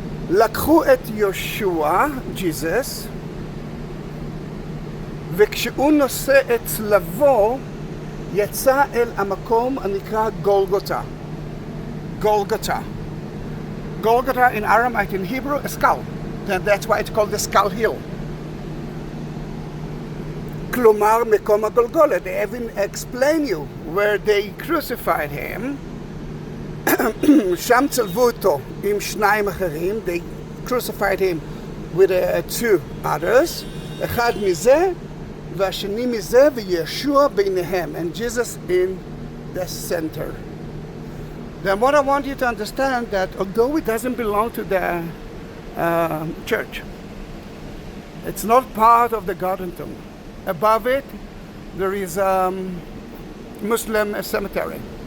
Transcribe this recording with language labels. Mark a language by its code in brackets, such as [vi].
[he] לקחו את יהושע, Jesus, וכשהוא נושא את צלבו, יצא אל המקום הנקרא גולגותה. [en] Golgotha. Golgotha in Aramaic, in Hebrew, a skull. And that's why it's called the Skull Hill. [he] כלומר, מקום הגולגולה. [en] They even explain you where they crucified him. [he] שם צלבו אותו עם שניים אחרים. [en] They crucified him with two others. [he] אחד מזה והשני מזה וישוע ביניהם. [en] And Jesus in the center. Then what I want you to understand that although it doesn't belong to the church, it's not part of the Garden Tomb. Above it, there is a Muslim cemetery.